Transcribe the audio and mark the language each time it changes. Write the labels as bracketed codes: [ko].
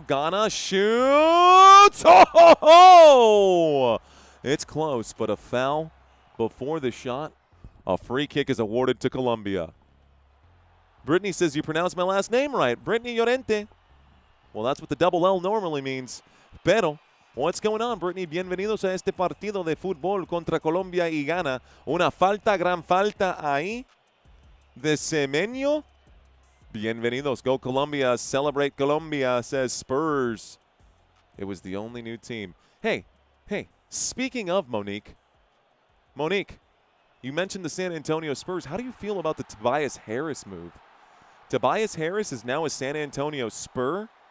[en] Ghana shoots. Oh! It's close, but a foul before the shot. A free kick is awarded to Colombia. Brittany says you pronounced my last name right. Brittany Llorente. Well, that's what the double L normally means. Pero, what's going on, Brittany? [es] Bienvenidos a este partido de fútbol contra Colombia y Ghana. Una falta, gran falta ahí de Semenyo. Bienvenidos. Go Colombia. [en] Celebrate Colombia, says Spurs. It was the only new team. Hey, speaking of Monique, you mentioned the San Antonio Spurs. How do you feel about the Tobias Harris move? Tobias Harris is now a San Antonio Spur.